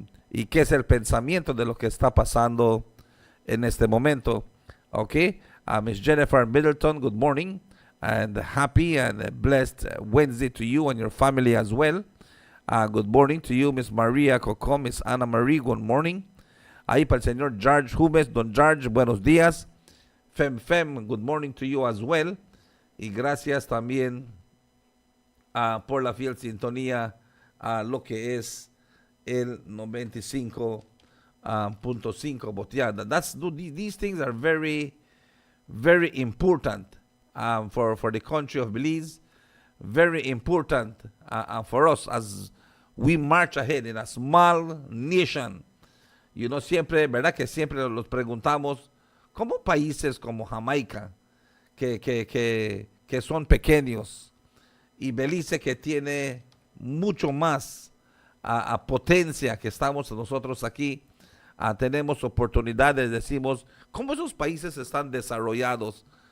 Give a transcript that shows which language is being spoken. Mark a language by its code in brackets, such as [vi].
[es] ¿Y qué es el pensamiento de lo que está pasando en este momento? [en] Okay, Miss Jennifer Middleton, good morning, and happy and blessed Wednesday to you and your family as well. Good morning to you, Miss Maria Coco, Miss Ana Marie, good morning. [es] Ahí para el señor George Humes, don George, buenos días. [en] Fem, good morning to you as well. [es] Y gracias también por la fiel sintonía a lo que es el 95.5 boteada. [en] These things are very, very important for the country of Belize, very important for us as we march ahead in a small nation. [es] Siempre, ¿verdad? Que siempre los preguntamos, como países como Jamaica, que son pequeños, y Belice, que tiene mucho más potencia que estamos nosotros aquí, tenemos oportunidades, decimos, ¿cómo esos países están desarrollados?